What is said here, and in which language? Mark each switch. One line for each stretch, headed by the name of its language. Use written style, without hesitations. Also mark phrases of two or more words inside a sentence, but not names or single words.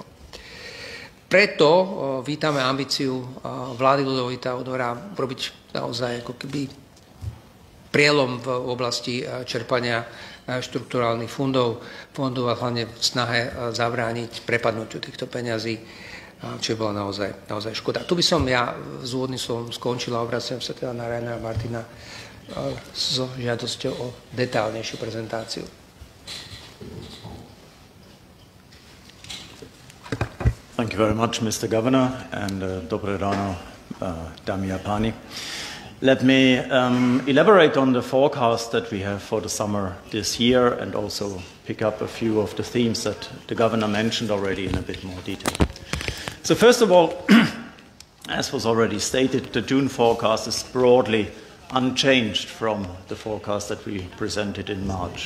Slovak: Preto vítame ambíciu vlády Ľudovita Odora urobiť naozaj ako keby prielom v oblasti čerpania štrukturálnych fondov a hlavne v snahe zabrániť prepadnutiu týchto peňazí, čo bola naozaj škoda. Tu by som ja z úvodným slovom skončil a obraciam sa teda na Rainera Martina so žiadosťou o detálnejšiu prezentáciu.
English: Thank you very much, Mr. Governor, and
Slovak: dobré ráno, dámy a páni.
English: Let me elaborate on the forecast that we have for the summer this year and also pick up a few of the themes that the Governor mentioned already in a bit more detail. So first of all, as was already stated, the June forecast is broadly unchanged from the forecast that we presented in March.